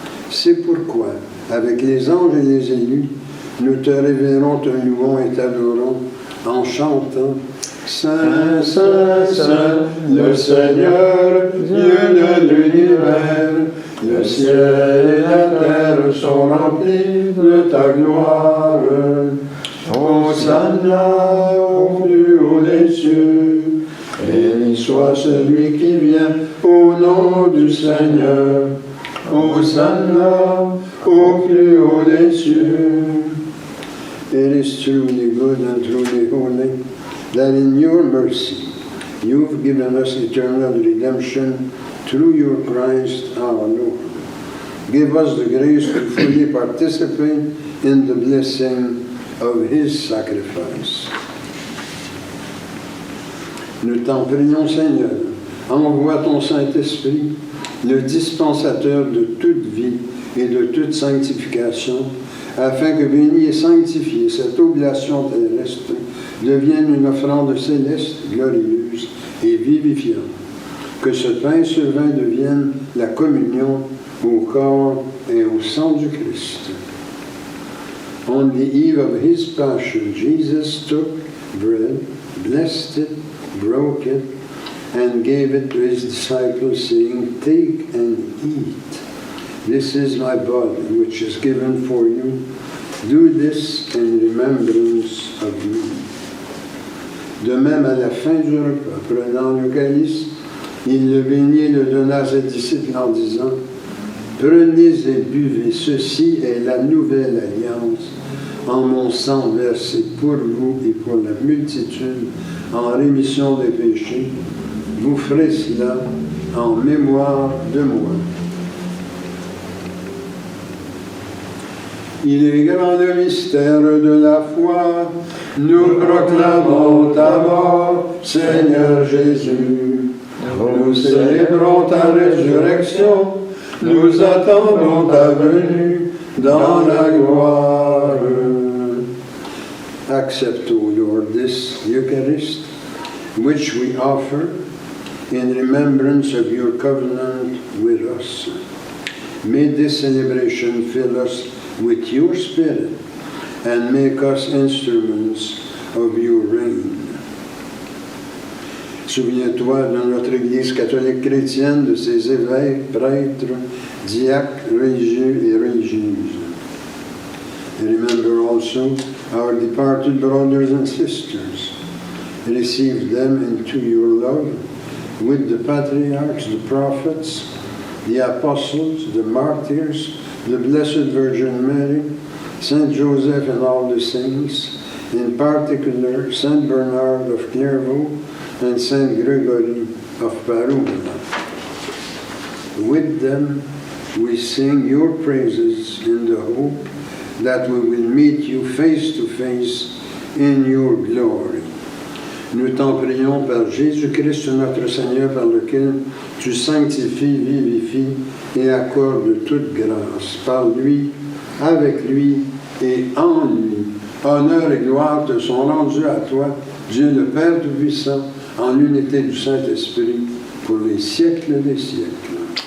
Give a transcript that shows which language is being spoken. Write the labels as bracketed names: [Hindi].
[French] C'est pourquoi, avec les anges et les élus, nous te révérons, te louons et t'adorons en chantant « Saint, Saint, Saint, le Seigneur, Dieu de l'univers, le ciel et la terre sont remplis de ta gloire. Hosanna au plus haut des cieux. Béni soit celui qui vient au nom du Seigneur. Hosanna au plus haut des cieux. [English] It is truly good and truly holy that in your mercy you've given us eternal redemption through your Christ our Lord. Give us the grace to fully participate in the blessing of his sacrifice. [French] Nous t'en prions, Seigneur, envoie ton Saint-Esprit, le dispensateur de toute vie et de toute sanctification, afin que béni et sanctifié cette oblation terrestre devienne une offrande céleste, glorieuse et vivifiante. Que ce pain, ce vin devienne la communion au corps et au sang du Christ. [English] On the eve of his passion, Jesus took bread, blessed it, broke it, and gave it to his disciples, saying, "Take and eat. This is my body, which is given for you. Do this in remembrance of me." [French] De même, à la fin du repas, prenant le calice, il le bénit et le donna à ses disciples en disant, « Prenez et buvez, ceci est la nouvelle alliance en mon sang versé pour vous et pour la multitude en rémission des péchés. Vous ferez cela en mémoire de moi. » Il est grand le mystère de la foi, nous proclamons ta mort, Seigneur Jésus. Nous célébrons ta résurrection, nous attendons ta venue dans la gloire. [English] Accept, O Lord, this Eucharist, which we offer in remembrance of your covenant with us. May this celebration fill us with your Spirit and make us instruments of your reign. [French] Souviens-toi de notre Église catholique chrétienne, de ses évêques, prêtres, diacres, religieux et religieuses. [English] Remember also our departed brothers and sisters. Receive them into your love with the patriarchs, the prophets, the apostles, the martyrs, the Blessed Virgin Mary, Saint Joseph and all the saints, in particular Saint Bernard of Clairvaux and Saint Gregory of Parousia. With them we sing your praises in the hope that we will meet you face to face in your glory. [French] Nous t'en prions par Jésus-Christ notre Seigneur, par lequel tu sanctifies, vivifies et accordes toute grâce. Par lui, avec lui et en lui, honneur et gloire te sont rendus à toi, Dieu le Père Tout-Puissant, en l'unité du Saint-Esprit, pour les siècles des siècles.